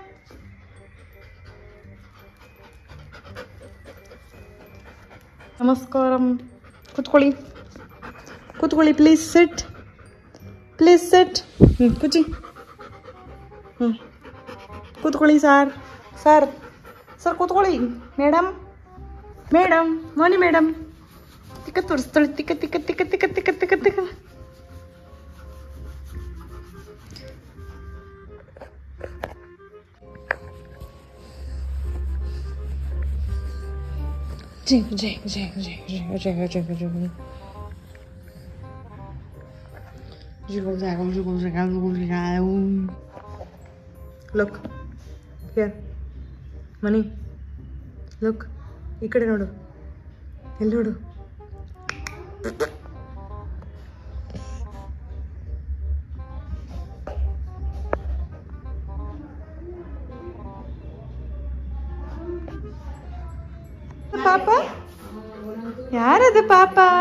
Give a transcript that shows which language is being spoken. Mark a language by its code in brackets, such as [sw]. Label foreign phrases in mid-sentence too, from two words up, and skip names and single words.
[kn] ನಮಸ್ಕಾರ. ಕೂತ್ಕೊಳ್ಳಿ ಕೂತ್ಕೊಳ್ಳಿ. [en] please sit please sit. [kn] ಕೂಚಿ. ಕೂತ್ಕೊಳ್ಳಿ ಸರ್ ಸರ್ ಸರ್ ಕೂತ್ಕೊಳ್ಳಿ. ಮೇಡಮ್ ಮೇಡಮ್ ಮೋನಿ ಮೇಡಮ್ ತಿಕ್ಕ ತೋರಿಸ್ತಾಳೆ. ತಿಕ್ಕ ತಿಕ್ಕ ತಿಕ್ಕ ತಿಕ್ಕ ತಿಕ್ಕ ತಿಕ್ಕ ತಿಕ್ಕ. Jing jing jing jing jing jing jing jing. Jiggle jaggle jiggle jaggle jiggle jaggle. [en] Look here, Mani. Look, [kn] ಈ ಕಡೆ ನೋಡು. ಎಲ್ಲಿ ನೋಡು. ಪಾಪ ಯಾರದು ಪಾಪ.